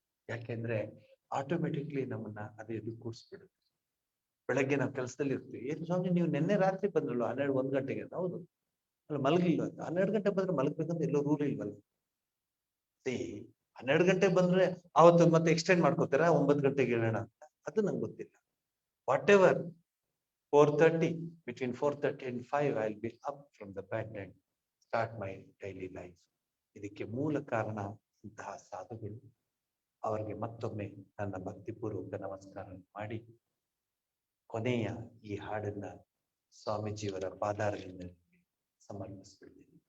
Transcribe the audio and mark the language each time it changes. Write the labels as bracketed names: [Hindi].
[Kannada] ಯಾಕೆಂದ್ರೆ ಆಟೋಮೆಟಿಕ್ಲಿ ನಮ್ಮನ್ನ ಅದು ಕೂರಿಸ್ಬಿಡುತ್ತೆ. ಬೆಳಗ್ಗೆ ನಾವು ಕೆಲಸದಲ್ಲಿ ಇರ್ತೀವಿ. ಏನು ಸ್ವಾಮಿ ನೀವು ನಿನ್ನೆ ರಾತ್ರಿ ಬಂದ್ರಲ್ಲ 12-1 ಗಂಟೆಗೆ? ಹೌದು, ಅಲ್ಲ ಮಲಗಿಲ್ಲ. 12 ಗಂಟೆ ಬಂದ್ರೆ ಮಲಗ್ಬೇಕಂತ ಎಲ್ಲೋ ರೂಲ್ ಇಲ್ವಲ್ಲ. 12 ಗಂಟೆಗೆ ಬಂದ್ರೆ ಅವತ್ತು ಮತ್ತೆ ಎಕ್ಸ್ಟೆಂಡ್ ಮಾಡ್ಕೋತಾರ 9 ಗಂಟೆಗೆ ಹೇಳೋಣ ಅಂತ, ಅದು ನಂಗೆ ಗೊತ್ತಿಲ್ಲ. [English] Whatever 4:30, between 4:30 and 5 I'll be up from the bed and start my daily life. [Kannada] ಇದಕ್ಕೆ ಮೂಲ ಕಾರಣ ಇಂತಹ ಸಾಧುಗಳು. ಅವರಿಗೆ ಮತ್ತೊಮ್ಮೆ ನನ್ನ ಭಕ್ತಿಪೂರ್ವಕ ನಮಸ್ಕಾರ ಮಾಡಿ ಕೊನೆಯ ಈ ಹಾಡನ್ನ ಸ್ವಾಮೀಜಿಯವರ ಪಾದಾರದಿಂದ ಸಮರ್ಪಿಸ್ಬಿಡ್ತೀನಿ.